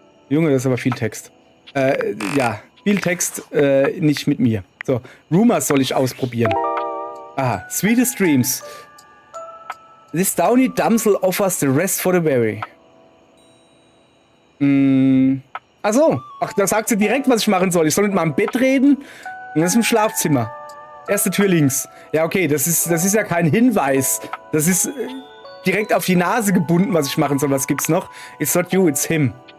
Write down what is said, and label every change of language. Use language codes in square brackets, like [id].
[de] Junge, das ist aber viel Text. Ja, viel Text, nicht mit mir. So, Rumors soll ich ausprobieren. Aha, Sweetest Dreams. [en] This downy damsel offers the rest for the berry. [de] Achso, da sagt sie direkt, was ich machen soll. Ich soll mit meinem Bett reden und das ist im Schlafzimmer. Erste Tür links. Ja, okay, das ist ja kein Hinweis. Das ist direkt auf die Nase gebunden, was ich machen soll. Was gibt's noch? [en] It's not you, it's him.